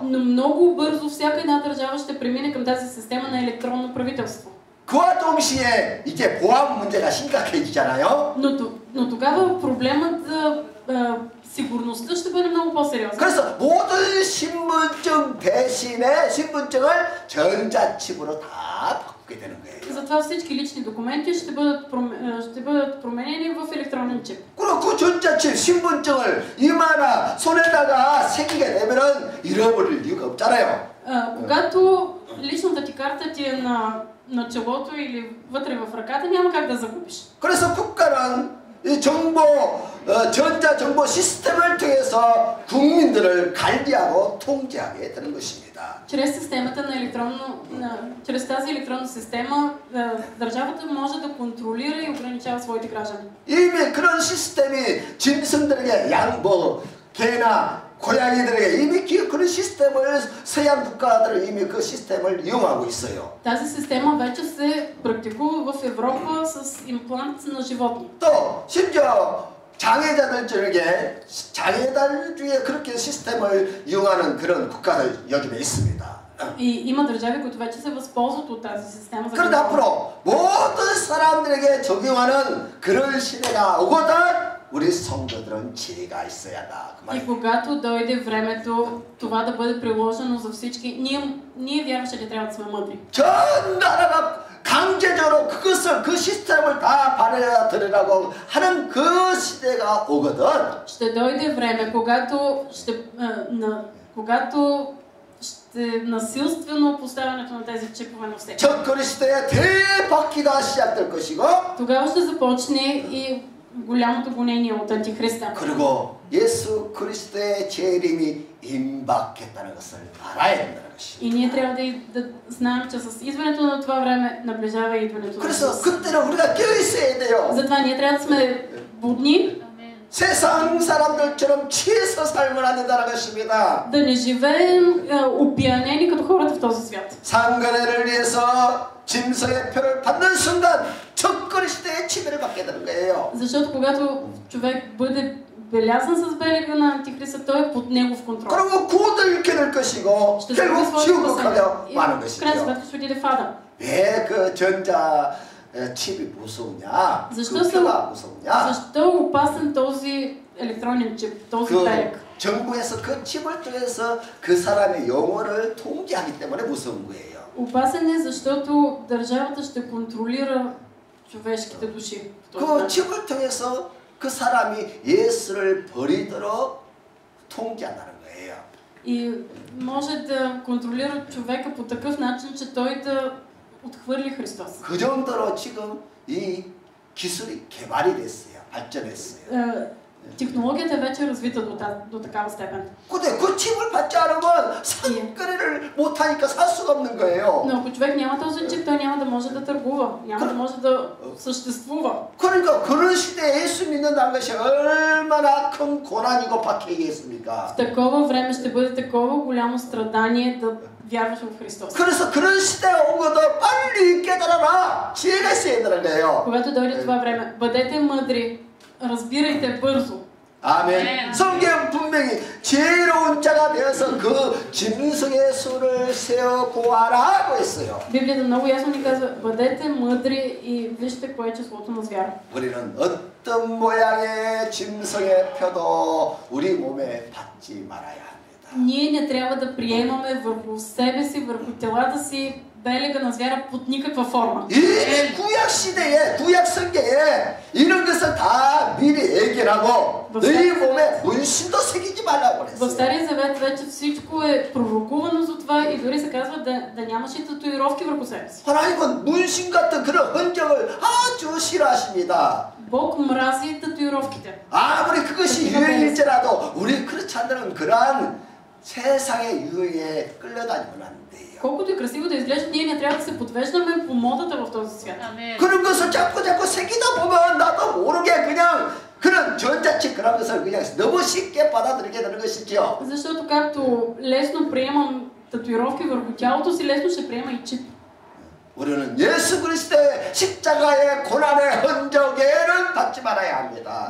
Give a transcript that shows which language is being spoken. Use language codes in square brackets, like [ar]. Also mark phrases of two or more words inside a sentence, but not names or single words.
[bg] Но много бързо всяка една държава ще премине към тази система на електронно правителство. [ko] 그와 동시에 이제 보안 문제가 심각해지잖아요. [bg] Но тогава проблемът за сигурността ще бъде много по-сериозен. [ko] 그래서 모든 신분증 대신에 신분증을 전자칩으로 다 바꾸게 되는 거예요. [bg] Затова всички лични документи ще бъдат променени в електронен чип. [ko] 그리고 그 전자칩 신분증을 이마나 손에다가 새기게 되면은 잃어버릴 이유가 없잖아요. [bg] Когато личната ти карта ти е на челото или вътре в ръката, няма как да загубиш. [ko] 그래서 국가는 이 전자 정보 시스템을 통해서 국민들을 관리하고 통제하게 되는 것입니다. [bg] Чрез тази електронна система държавата може да контролира и ограничава своите граждани. [ko] 이미 그런 시스템이 짐승들에게 개나 고양이들에게 이미 그런 시스템을 서양 국가들은 이미 그 시스템을 이용하고 있어요. [bg] Тази система вече се практикува в Европа с имплант на животни. [ko] 또 심지어 장애자들 중에 그렇게 시스템을 이용하는 그런 국가들 요즘에 있습니다. [bg] И има държави, които вече се възползват от тази система. [ko] 그런데 앞으로 모든 사람들에게 적용하는 그런 시대가 오거든 우리 성도들은 지혜가 있어야 한다. [bg] И когато дойде времето това да бъде приложено за всички, ние вярващите трябва да сме мъдри. [ko] 전 나라가 강제적으로 그 시스템을 다 받아들이라고 하는 그 시대가 오거든. [bg] Ще дойде време, когато ще насилствено поставянето на тези чипове на всеки. [ko] 적그리 시대의 대박기가 시작될 것이고. [bg] Тогава ще започне и голямото гонение от антихриста. [ko] 그리고 예수 그리스도의 재림이 임박했다는 것을 알아야 된다는 것이. [bg] И ние трябва да знаем, че с идването на това време наближава идването на [ko] 그래서 [bg] Исус. [ko] 그때는 우리가 깨어 있어야 돼요. [bg] затова ние трябва да сме будни. [ko] 세상 사람들처럼 취해서 살면 안 된다는 것입니다. [bg] Да не живеем опиянени като хората в този свят. [ko] 상거래를 위해서 짐승의 표를 받는 순간 적그리 시대의 지배를 받게 되는 거예요. [bg] Защото когато човек бъде белязан с белега на антихриста, той е под негов контрол. [ko] 그리고 구원도 잃게 될 것이고 결국 지옥으로 가는 것이죠. [bg] крайна сметка ще отиде в ада. [ko] 왜 그 전자 칩이 무서우냐? [bg] защо е опасен този електронен чип, този белег? [ko] 정부에서 그 칩을 통해서 그 사람의 영혼을 통제하기 때문에 무서운 거예요. [bg] Опасен е, защото държавата ще контролира човешките души. [ko] 그 칩을 통해서 그 사람이 예수를 버리도록 통제한다는 거예요. [bg] И може да контролира човека по такъв начин, че той да отхвърли Христос. [ko] 그 정도로 지금 이 기술이 개발이 됐어요. 발전했어요. [bg] Технологията е вече развита до такава степен. [ko] 근데 그 칩을 받지 않으면 상거래를 못 하니까 살 수가 없는 거예요. [bg] Но ако човек няма този чип, той няма да може да търгува, няма да може да съществува. [ko] 그러니까 그런 시대에 예수 믿는다는 것이 얼마나 큰 고난이고 박해이겠습니까? [bg] В такова време ще бъде такова голямо страдание да вярваш в Христос. [ko] 그래서 그런 시대가 오거든 빨리 깨달아라. 지혜가 있어야 된다는 거예요. [bg] Когато дойде това време, бъдете мъдри, разбирайте бързо. [ko] 아멘. 성경 분명히 지혜로운 자가 되어서 그 짐승의 수를 세어 구하라고 했어요. [bg] Библията много ясно ни казва, бъдете мъдри и вижте кое е числото на звяра. [ko] 우리는 어떤 모양의 짐승의 표도 우리 몸에 받지 말아야 합니다. [bg] Ние не трябва да приемаме върху себе си, върху телата си белега на звяра под никаква форма. [ko] 이 구약 시대에, 구약 성경에 이런 것을 다 미리 예견하고 너희 몸에 문신도 새기지 말라고 [bg] В [ko] 그랬어요. [bg] Стария завет вече всичко е пророкувано за това и дори се казва да нямаш и татуировки върху себе си. [ko] 하나님은 문신 같은 그런 흔적을 아주 싫어하십니다. [bg] Бог мрази татуировките. [ko] 아무리 그것이 유행일지라도 우리 그렇지 않는 그러한 세상의 유행에 끌려다니면 안 돼요. [bg] Колкото и красиво да изглежда, ние не трябва да се подвеждаме по модата в този свят. [ko] 그런 것을 자꾸 새기다 보면 나도 모르게 그냥 그런 전자책 그런 것을 그냥 너무 쉽게 받아들이게 되는 것이죠. [bg] Защото както лесно приемам татуировки върху тялото си, лесно ще приема и чип. [ko] 우리는 예수 그리스도의 십자가의 고난의 흔적에는 받지 말아야 합니다.